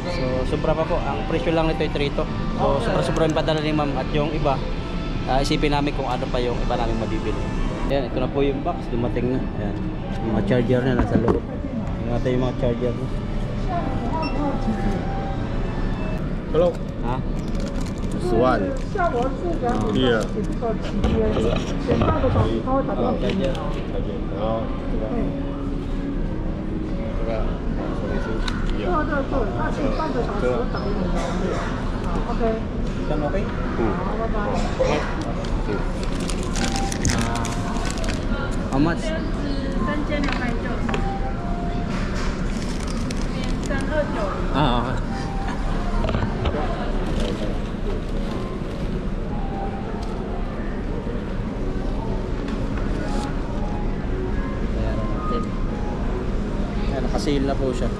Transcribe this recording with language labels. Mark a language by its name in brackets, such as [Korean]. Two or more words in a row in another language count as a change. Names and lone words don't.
[Filipino] So sobra pa po, ang presyo lang nito ay 3 to. So sobra-sobra yung padala ni Ma'am, at yung iba isipin namin kung ano pa yung iba namin mabibili. Ayan, ito na po yung box, dumating na. Ayan, yung mga charger na nasa loob. Tingnan natin yung mga charger na. [Chinese] Hello。 [Filipino] Ha? [Chinese] 10万。Here。 [Filipino] Charger. [Chinese] 然后这个有。 [Filipino] Yan, okay? [English] How much? [Chinese] 329329。 [Filipino] Okay. Ayan, naka-sale na po siya.